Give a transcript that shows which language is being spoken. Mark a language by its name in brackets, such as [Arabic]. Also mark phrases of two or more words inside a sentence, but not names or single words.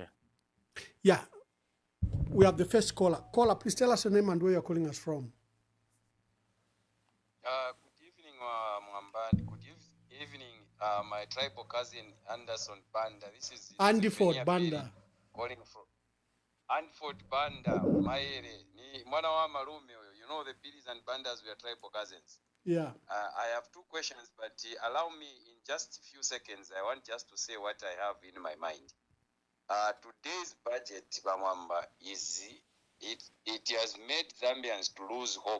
[English] Yeah, we have the first caller. Caller, please tell us your name and where you're calling us from. Good evening, Mwamba. Good evening, my tribal cousin Andyford Banda. This is Andyford Banda. Calling from Andyford Banda, Mayele. [Bemba] Ni mwana wa malume. [English] You know the Billies and Bandas, we are tribal cousins. Yeah. I have two questions, but allow me in just a few seconds. I want just to say what I have in my mind. Today's budget, Mwamba, it has made Zambians to lose hope.